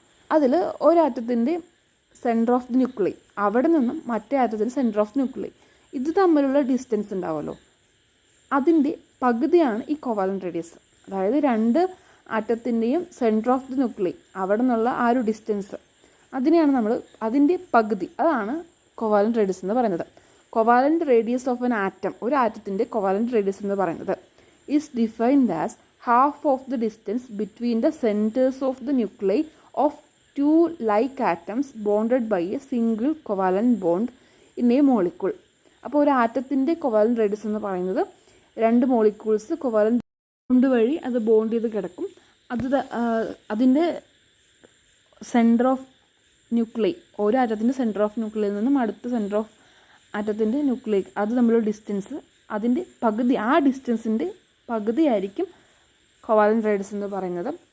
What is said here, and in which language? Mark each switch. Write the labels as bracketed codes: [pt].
[ml] അതിൽ ഒരാറ്റത്തിൻ്റെ centre of the ന്യൂക്ലി, അവിടെ നിന്നും മറ്റേ ആറ്റത്തിൻ്റെ സെൻറ്റർ ഓഫ് ന്യൂക്ലി, ഇത് തമ്മിലുള്ള ഡിസ്റ്റൻസ് ഉണ്ടാവുമല്ലോ, അതിൻ്റെ പകുതിയാണ് ഈ കോവാലൻ്റ് റേഡിയസ്. അതായത് 2 ആറ്റത്തിൻ്റെയും സെൻറ്റർ ഓഫ് ദി ന്യൂക്ലി അവിടെ നിന്നുള്ള ആ ഒരു ഡിസ്റ്റൻസ്, അതിനെയാണ് അതിൻ്റെ പകുതി, അതാണ് കോവാലൻ്റ് റേഡിയസ് എന്ന് പറയുന്നത്. [en] covalent radius of an atom, [ml] ഒരു ആറ്റത്തിൻ്റെ കോവാലൻ്റ് റേഡിയസ് എന്ന് പറയുന്നത് [en] Is defined as half of the distance between the centers of the nuclei of two like atoms bonded by a single covalent bond in a molecule. [ml] അപ്പോൾ ഒരു ആറ്റത്തിൻ്റെ covalent radius എന്ന് പറയുന്നത് രണ്ട് molecules covalent bond വഴി അത് bond ചെയ്ത് കിടക്കും. അതിൻ്റെ സെൻറ്റർ ഓഫ് ന്യൂക്ലിയർ, ഓരോ ആറ്റത്തിൻ്റെ സെൻറ്റർ ഓഫ് ന്യൂക്ലിയറിൽ നിന്നും അടുത്ത സെൻറ്റർ ഓഫ് ആറ്റത്തിൻ്റെ ന്യൂക്ലിയർ അത് തമ്മിലുള്ള ഡിസ്റ്റൻസ്, അതിൻ്റെ പകുതി, ആ ഡിസ്റ്റൻസിൻ്റെ പകുതിയായിരിക്കും കൊവാലൻ്റ് റേഡിയസ് എന്ന് പറയുന്നത്.